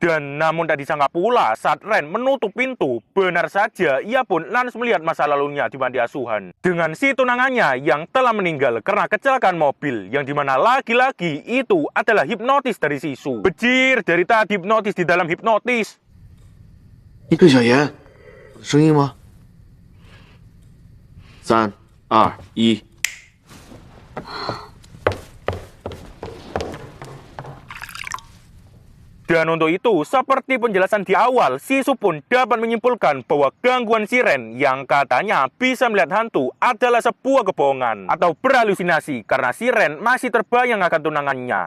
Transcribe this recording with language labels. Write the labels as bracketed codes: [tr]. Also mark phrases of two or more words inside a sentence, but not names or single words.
[id] Dan namun tak disangka pula saat Ren menutup pintu, benar saja ia pun lantas melihat masa lalunya di panti asuhan dengan si tunangannya yang telah meninggal karena kecelakaan mobil, yang dimana lagi-lagi itu adalah hipnotis dari si Su. Bejir, dari tadi hipnotis di dalam hipnotis. [zh] 对小妍，声音吗？3、2、1。 [id] Dan untuk itu, seperti penjelasan di awal, si Su pun dapat menyimpulkan bahwa gangguan si Ren yang katanya bisa melihat hantu adalah sebuah kebohongan atau berhalusinasi karena si Ren masih terbayang akan tunangannya.